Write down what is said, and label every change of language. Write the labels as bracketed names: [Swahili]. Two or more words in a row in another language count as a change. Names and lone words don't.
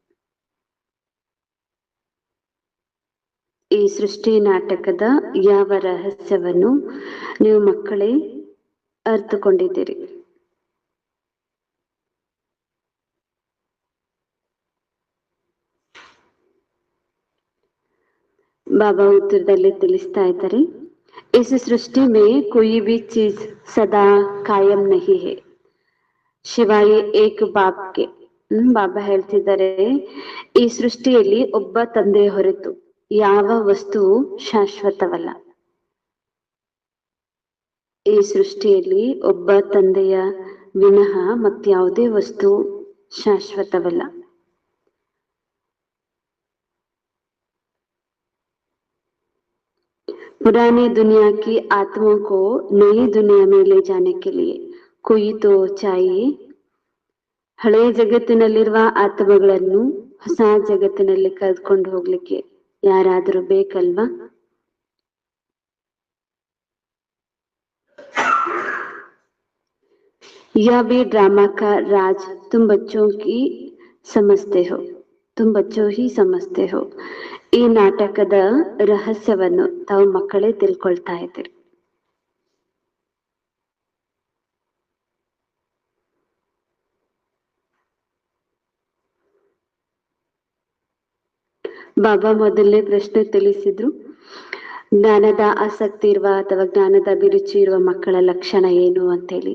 [Kannada] ಈ ಸೃಷ್ಟಿ ನಾಟಕದ ಯಾವ ರಹಸ್ಯವನ್ನು ನೀವು ಮಕ್ಕಳೇ ಅರ್ಥಕೊಂಡಿದ್ದೀರಿ? ಬಾಬಾ ಉತ್ತರದಲ್ಲಿ ತಿಳಿಸ್ತಾ ಇದ್ದಾರೆ. [Hindi] इस सृष्टि में कोई भी चीज सदा कायम नहीं है शिवाय एक बाप के. [Kannada] ಬಾಬಾ ಹೇಳ್ತಿದ್ದಾರೆ, ಈ ಸೃಷ್ಟಿಯಲ್ಲಿ ಒಬ್ಬ ತಂದೆಯ ಹೊರತು ಯಾವ ವಸ್ತುವು ಶಾಶ್ವತವಲ್ಲ. ಈ ಸೃಷ್ಟಿಯಲ್ಲಿ ಒಬ್ಬ ತಂದೆಯ ವಿನಃ ಮತ್ಯಾವುದೇ ವಸ್ತು ಶಾಶ್ವತವಲ್ಲ. [Hindi] पुरानी दुनिया की आत्माओं को नई दुनिया में ले जाने के लिए कोई तो चाहिए. [Kannada] ಹಳೆಯ ಜಗತ್ತಿನಲ್ಲಿರುವ ಆತ್ಮಗಳನ್ನು ಹೊಸ ಜಗತ್ತಿನಲ್ಲಿ ಕರೆದುಕೊಂಡು ಹೋಗ್ಲಿಕ್ಕೆ ಯಾರಾದರೂ ಬೇಕಲ್ವಾ? [Hindi] यह भी ड्रामा का राज तुम बच्चों की समझते हो, तुम बच्चों ही समझते हो. [Kannada] ಈ ನಾಟಕದ ರಹಸ್ಯವನ್ನು ತಾವು ಮಕ್ಕಳೇ ತಿಳ್ಕೊಳ್ತಾ ಇದ್ದೀರಿ. ಬಾಬಾ ಮೊದಲನೇ ಪ್ರಶ್ನೆ ತಿಳಿಸಿದ್ರು, ಜ್ಞಾನದ ಆಸಕ್ತಿ ಇರುವ ಅಥವಾ ಜ್ಞಾನದ ಅಭಿರುಚಿ ಇರುವ ಮಕ್ಕಳ ಲಕ್ಷಣ ಏನು ಅಂತೇಳಿ.